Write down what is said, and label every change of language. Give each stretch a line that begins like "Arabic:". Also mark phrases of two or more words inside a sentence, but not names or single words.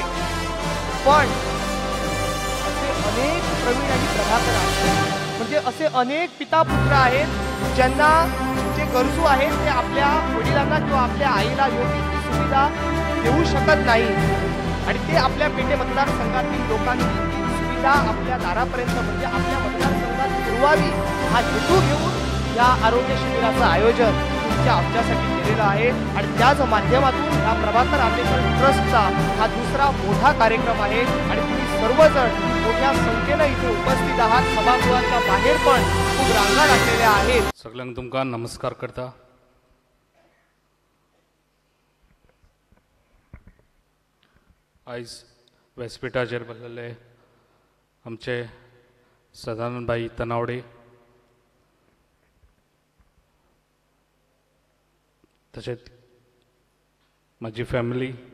Marathi: पण असे अनेक प्रवीण आणि प्रभाकर आहेत, म्हणजे असे अनेक पिता पुत्र आहेत ज्यांना जे गरजू आहेत ते आपल्या वडिलांना किंवा आपल्या आईला योग्य ती सुविधा देऊ शकत नाही आणि ते आपल्या पेठे मतदारसंघातील लोकांनी ती सुविधा आपल्या दारापर्यंत म्हणजे आपल्या मतदारसंघात पुरवावी हा हेतू घेऊन या आरोग्य शिबिराचं आयोजन तुमच्या आमच्यासाठी केलेलं आहे. आणि त्याच माध्यमातून या प्रभाकर आंबेडकर ट्रस्टचा हा दुसरा मोठा कार्यक्रम आहे आणि तुम्ही सर्वजण मोठ्या संख्येनं इथे उपस्थित आहात. सभागृहाच्या बाहेर पण खूप रांगा लागलेल्या आहेत.
Konkani: सगळ्यांक तुमकां नमस्कार करता. आयज व्यासपीठाचेर बसलेले आमचे सदानंदभाई तनावडे, तशेंच म्हाजी फॅमिली,